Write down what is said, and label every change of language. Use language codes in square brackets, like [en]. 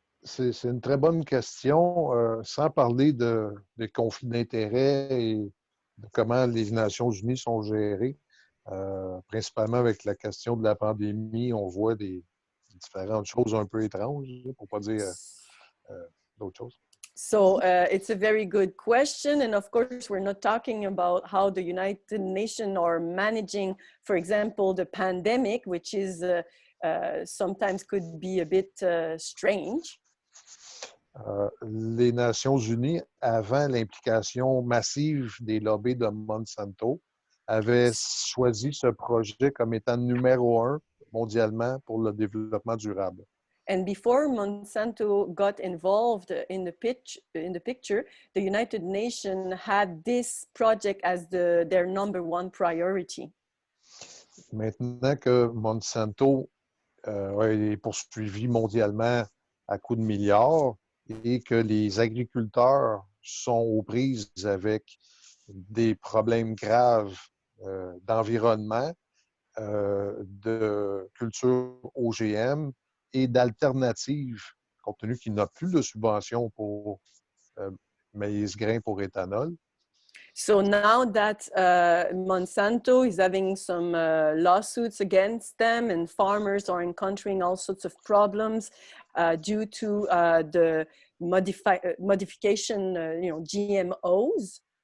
[fr] C'est une très bonne question, sans parler des conflits d'intérêts et de comment les Nations Unies sont gérées. Principalement avec la question de la pandémie, on voit des différentes choses un peu étranges, pour ne pas dire d'autres choses. [en] So it's a very good question. And of course, we're not talking about how the United Nations are managing, for example, the pandemic, which is sometimes could be a bit strange. [fr] Les Nations Unies, avant l'implication massive des lobbies de Monsanto, avaient choisi ce projet comme étant numéro 1 mondialement pour le développement durable. [en] And before Monsanto got involved in the picture, the United Nations had this project as their #1 priority. [fr] Maintenant que Monsanto est poursuivi mondialement à coups de milliards et que les agriculteurs sont aux prises avec des problèmes graves d'environnement, de culture OGM et d'alternatives, compte tenu qu'il n'a plus de subventions pour maïs grain pour éthanol. [en] So now that Monsanto is having some lawsuits against them, and farmers are encountering all sorts of problems due to the modification, GMOs.